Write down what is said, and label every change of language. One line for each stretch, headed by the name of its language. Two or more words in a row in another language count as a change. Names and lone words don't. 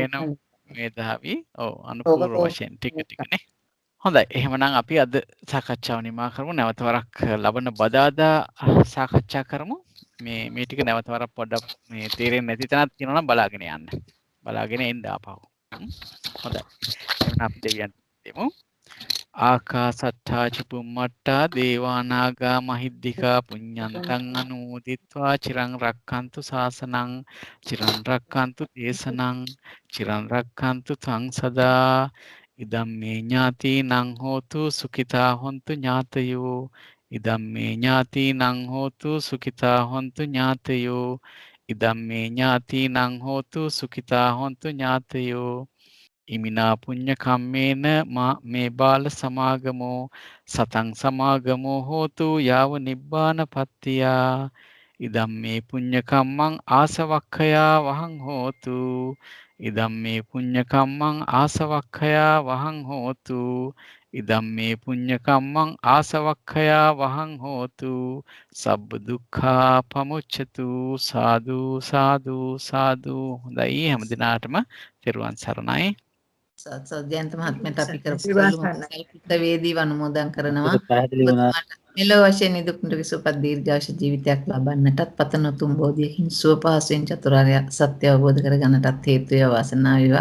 Sinhala: මේධාවි ඔව් අනුපූර්ව වශයෙන් ටිකනේ. හොඳයි. එහෙමනම් අපි අද සාකච්ඡාව නිමා කරමු. නැවත වරක් ලබන බදාදා සාකච්ඡා කරමු. මේ ටික නැවත වරක් පොඩ්ඩක් මේ තේරෙන්නේ නැති තැනක් තියෙනවා නම් බලාගෙන යන්න. බලාගෙන එන්න ආපහු. හොඳයි. එහෙනම් අපි දෙවියන් දෙමු.
Pali: ආකාසට්ඨා චුම්මට්ඨා දේවානාගා මහිද්దికා පුඤ්ඤන්තං අනුමෝදිත්වා චිරං රක්ඛන්තු ශාසනං චිරං රක්ඛන්තු දේශනං චිරං රක්ඛන්තු ත්වං සදා ඉදම් මේ ඥාතිනං හෝතු සුඛිතා හොන්තු ඥාතයෝ ඉදම් මේ ඥාතිනං හෝතු සුඛිතා හොන්තු ඥාතයෝ ඉදම් මේ ඥාතිනං හෝතු සුඛිතා හොන්තු ඥාතයෝ ඉමිනා පුඤ්ඤ කම්මේන මේ බාල සමාගමෝ සතං සමාගමෝ හෝතු යාව නිබ්බාන පත්තියා ඉදම් මේ පුඤ්ඤ කම්මං ආසවක්ඛයා වහං හෝතු ඉදම් මේ පුඤ්ඤ කම්මං ආසවක්ඛයා වහං හෝතු ඉදම් මේ පුඤ්ඤ කම්මං ආසවක්ඛයා වහං හෝතු සබ්බ දුක්ඛා පමුච්ඡතු සාදු සාදු සාදු.
Sinhala: හොඳයි හැම දිනාටම තෙරුවන් සරණයි. සත්‍යයන්ත මහත්මයාට අපි කරපු කල්පිත වේදීව අනුමෝදන් කරනවා. පැහැදිලි වුණා. මෙලොව වශයෙන් නිදුක් නිරෝගී සුවපත් දීර්ඝායුෂ ජීවිතයක් ලබන්නටත් පතන උතුම් බෝධියකින් සුව පහසුවෙන් චතුරාර්ය සත්‍ය අවබෝධ කරගන්නටත් හේතු වේවා වාසනාව වේවා.